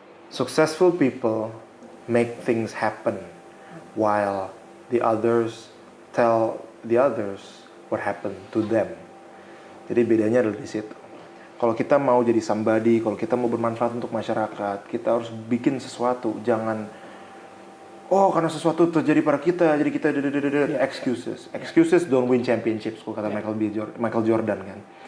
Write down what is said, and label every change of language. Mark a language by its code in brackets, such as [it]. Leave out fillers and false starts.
[en] Successful people make things happen while the others tell the others what happened to them. [id] Jadi bedanya adalah di situ. Kalau kita mau jadi somebody, kalau kita mau bermanfaat untuk masyarakat, kita harus bikin sesuatu. Jangan, oh karena sesuatu terjadi pada kita, jadi kita excuses. [en] Excuses don't win championships, [id] kalau kata [en] Michael Jordan [id] kan.